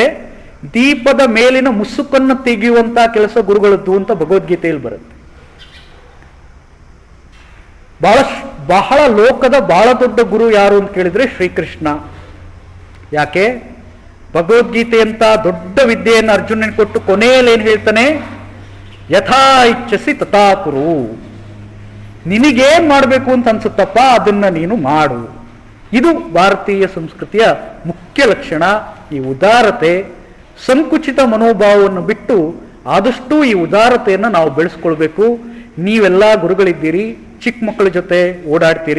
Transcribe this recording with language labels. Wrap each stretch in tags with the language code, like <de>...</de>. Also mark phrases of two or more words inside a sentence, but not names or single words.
<kn>ದೀಪದ ಮೇಲಿನ ಮುಸುಕನ್ನು ತೆಗೆಯುವಂತಹ ಕೆಲಸ ಗುರುಗಳದ್ದು ಅಂತ ಭಗವದ್ಗೀತೆಯಲ್ಲಿ ಬರುತ್ತೆ. ಬಹಳ ಲೋಕದ ಬಹಳ ದೊಡ್ಡ ಗುರು ಯಾರು ಅಂತ ಕೇಳಿದ್ರೆ ಶ್ರೀಕೃಷ್ಣ. ಯಾಕೆ? ಭಗವದ್ಗೀತೆ ಅಂತ ದೊಡ್ಡ ವಿದ್ಯೆಯನ್ನು ಅರ್ಜುನನಿಗೆ ಕೊಟ್ಟು ಕೊನೆಯಲ್ಲಿ ಏನ್ ಹೇಳ್ತಾನೆ?</kn> <sa>ಯಥಾ ಇಚ್ಛಸಿ ತಥಾ ಕುರು.</sa> <kn>ನಿನಗೇನ್ ಮಾಡಬೇಕು ಅಂತ ಅನ್ಸುತ್ತಪ್ಪ ಅದನ್ನ ನೀನು ಮಾಡು. ಇದು ಭಾರತೀಯ ಸಂಸ್ಕೃತಿಯ ಮುಖ್ಯ ಲಕ್ಷಣ. ಈ ಉದಾರತೆ, ಸಂಕುಚಿತ ಮನೋಭಾವವನ್ನು ಬಿಟ್ಟು ಆದಷ್ಟು ಈ ಉದಾರತೆಯನ್ನು ನಾವು ಬೆಳೆಸ್ಕೊಳ್ಬೇಕು. ನೀವೆಲ್ಲ ಗುರುಗಳಿದ್ದೀರಿ, ಚಿಕ್ಕ ಮಕ್ಕಳ ಜೊತೆ ಓಡಾಡ್ತೀರಿ.</kn>